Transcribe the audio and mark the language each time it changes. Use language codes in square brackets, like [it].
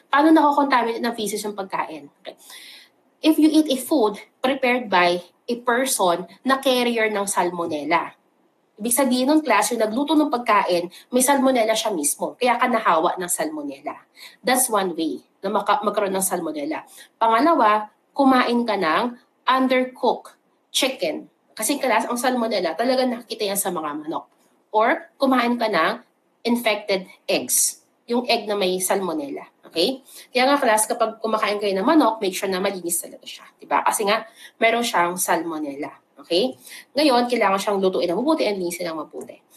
[tl] Paano nakakontaminate ng feces yung pagkain? Okay. [en] If you eat a food prepared by a person na carrier ng salmonella. [tl] Ibig sabihin ng class, yung nagluto ng pagkain, may salmonella siya mismo. Kaya ka nahawa ng salmonella. [en] That's one way [tl] na magkaroon ng salmonella. Pangalawa, kumain ka ng undercooked chicken. Kasi class, ang salmonella, talaga nakikita yan sa mga manok. Or kumain ka ng infected eggs. Yung egg na may salmonella. Okay? Kaya nga class, kapag kumakain kayo ng manok, make sure na malinis talaga siya. Diba? Kasi nga, meron siyang salmonella. Okay? Ngayon, kailangan siyang lutuin ng mabuti and linisin ng mabuti.